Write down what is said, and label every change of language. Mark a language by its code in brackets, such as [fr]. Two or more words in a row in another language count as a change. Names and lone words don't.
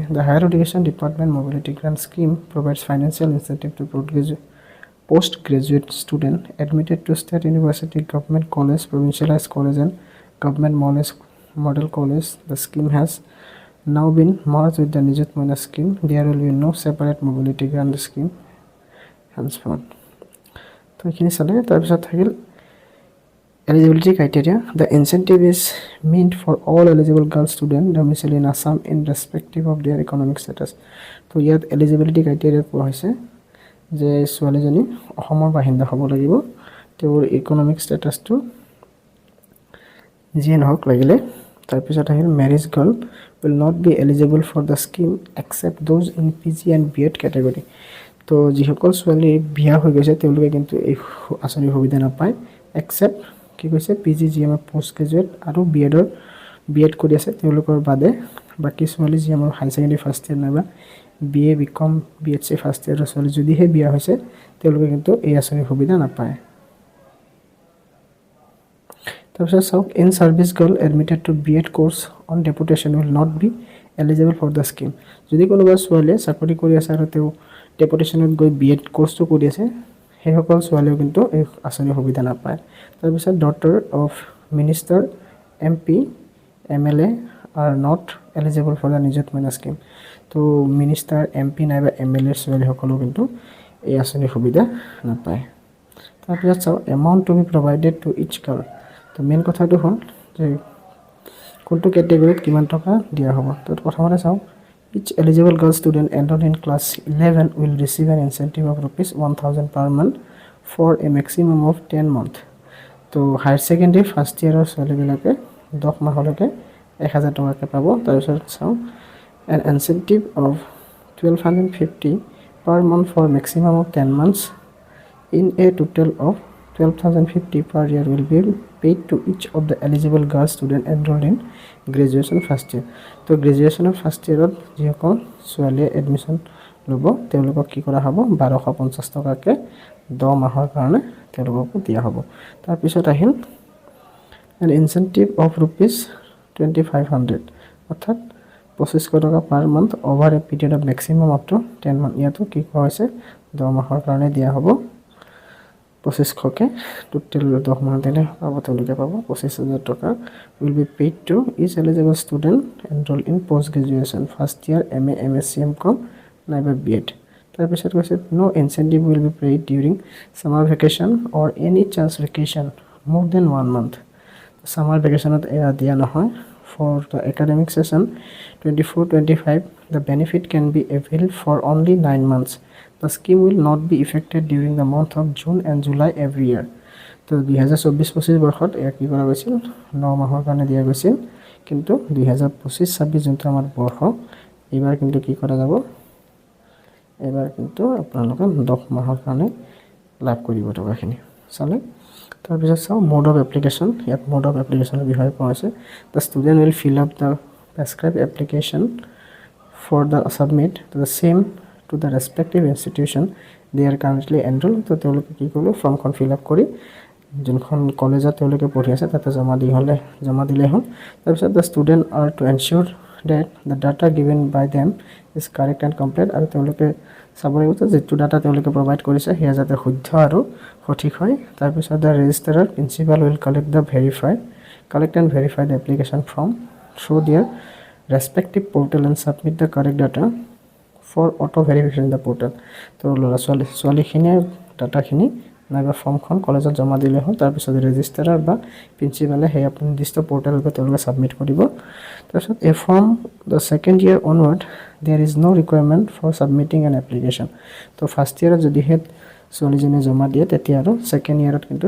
[en] The higher education department mobility grant scheme provides financial incentive to post graduate student admitted to state university, government college, provincialised college and government model college. The scheme has now been merged with the Nijut Moina scheme. There will be no separate mobility grant scheme henceforth. [as] তো এইখিনি চালে। তাৰপিছত থাকিল [en] eligibility criteria. The incentive is meant for all eligible girl students domiciled in Assam in respective of their economic status. [as] তো ইয়াত [en] eligibility criteria [as] কোৱা হৈছে যে ছোৱালীজনী অসমৰ বাসিন্দা হ'ব লাগিব, তেওঁৰ [en] economic status [as] যিয়ে নহওক লাগিলে। তাৰপিছত আহিল [en] married girl will not be eligible for the scheme except those in PG and BEd category. [as] তো যিসকল ছোৱালী বিয়া হৈ গৈছে তেওঁলোকে কিন্তু এই আঁচনিৰ সুবিধা নাপায় এক্সেপ্ট কি কৈছে PG GM [en] post graduate [as] আৰু বি এড কৰি আছে তেওঁলোকৰ বাদে বাকী ছোৱালী যি আমাৰ [en] high secondary first year [as] নাইবা BA BCom BHC [en] first year [as] ছোৱালী যদিহে বিয়া হৈছে তেওঁলোকে কিন্তু এই আঁচনিৰ সুবিধা নাপায় তাৰপিছত চাওক [en] in service girl admitted to BEd course on deputation will not be eligible for the scheme [as] যদি কোনোবা ছোৱালীয়ে চাকৰি কৰি আছে আৰু তেওঁ ডেপুটেশনত গৈ BEd কোৰ্সটো কৰি আছে সেইসকল ছোৱালীও কিন্তু এই আঁচনিৰ সুবিধা নাপায় তাৰপিছত [en] daughter of minister MP MLA are not eligible for the Nijut Moina scheme [as] তো মিনিষ্টাৰ MP নাইবা MLA ছোৱালীসকলেও কিন্তু এই আঁচনিৰ সুবিধা নাপায় তাৰপিছত চাও [en] amount to be provided to each girl [as] তো মেইন কথাটো হ'ল যে কোনটো ক্যাটেগৰীত কিমান টকা দিয়া হ'ব তো প্ৰথমতে চাও [en] each eligible girl student enrolled in class 11 will receive an incentive of rupees 1000 per month for a maximum of 10 months [as] তো [en] higher secondary first year [as] ছোৱালীবিলাকে 10 মাহলৈকে 1000 টকাকে পাব তাৰপিছত চাও [en] an incentive of 1250 per month for maximum of 10 months in a total of 12050 per year will be paid to each of the eligible girl student enrolled in graduation first year [as] তো [en] graduation first year [as] যিসকল ছোৱালীয়ে এডমিশ্যন ল'ব তেওঁলোকক কি কৰা হ'ব 1250 টকাকে 10 মাহৰ কাৰণে তেওঁলোকক দিয়া হ'ব তাৰপিছত আহিল [en] an incentive of rupees 2500 [as] অৰ্থাৎ 2500 টকা [en] per month over a period of maximum up to 10 month [as] ইয়াতো কি কোৱা হৈছে 10 মাহৰ কাৰণে দিয়া হ'ব 2500 কে টোটাল 10 মাহ দিলে পাব তেওঁলোকে পাব 25000 টকা [en] will be paid to each eligible student enrolled in post graduation first year MA MSc MCom নাইবা BEd [as] তাৰপিছত কৈছে [en] no incentive will be paid during summer vacation or any chance vacation more than 1 month summer vacation at [as] দিয়া নহয় [en] for the academic session 24-25 the benefit can be availed for only 9 months the scheme will not be effected during the month of June and July every year [as] তো 2024-25 বৰ্ষত এয়া কি কৰা গৈছিল 9 মাহৰ কাৰণে দিয়া গৈছিল কিন্তু 2025-26 যোনটো আমাৰ বৰ্ষ এবাৰ কিন্তু কি কৰা যাব এবাৰ কিন্তু আপোনালোকে 10 মাহৰ কাৰণে লাভ কৰিব টকাখিনি চালে তাৰপিছত চাও [en] mode of application ইয়াত mode of application [as] বিষয়ে কোৱা আছে [en] the student will fill up the prescribed application for the submit to the same to the respective institution they are currently enrolled [as] তো তেওঁলোকে কি কৰিব ফৰ্মখন [en] fill up [as] কৰি যোনখন কলেজত তেওঁলোকে পঢ়ি আছে তাতে জমা দিলে হ'ল তাৰপিছত [en] the student are to ensure that the data given by them is correct and complete [as] আৰু তেওঁলোকে চাব লাগিব যে ডাটা তেওঁলোকে প্ৰভাইড কৰিছে হেয়া যাতে শুদ্ধ আৰু সঠিক হয় তাৰপিছত [en] the registrar principal will collect and verify the application form through their respective portal and submit the correct data for auto verification in the portal [as] তো লৰা ছোৱালীখিনিয়ে ডাটাখিনি নাইবা ফৰ্মখন কলেজত জমা দিলে হ'ল তাৰপিছত ৰেজিষ্ট্ৰাৰ বা প্ৰিন্সিপালে সেই আপুনি নিৰ্দিষ্ট পৰ্টেলত তেওঁলোকে সাবমিট কৰিব তাৰপিছত [en] a form the second year onward there is no requirement for submitting an application [as] তো [en] first year [as] যদি হেড ছোৱালীজনে জমা দিয়ে তেতিয়া আৰু [en] second year [as] কিন্তু